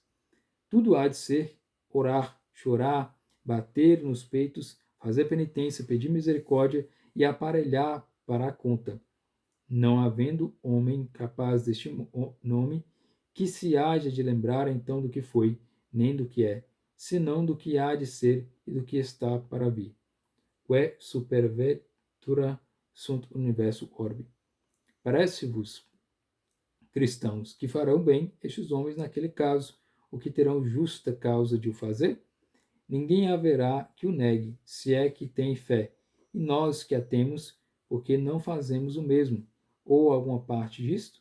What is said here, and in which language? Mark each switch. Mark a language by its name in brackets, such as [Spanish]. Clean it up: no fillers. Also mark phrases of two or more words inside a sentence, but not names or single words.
[Portuguese] Tudo há de ser orar, chorar, bater nos peitos, fazer penitência, pedir misericórdia e aparelhar para a conta, não havendo homem capaz deste nome que se haja de lembrar então do que foi, nem do que é, senão do que há de ser e do que está para vir. [Latin] Que superventura sunt universo orbi. [Portuguese] Parece-vos, cristãos, que farão bem estes homens naquele caso, o que terão justa causa de o fazer? Ninguém haverá que o negue, se é que tem fé, e nós que a temos, porque não fazemos o mesmo, ou alguma parte disto?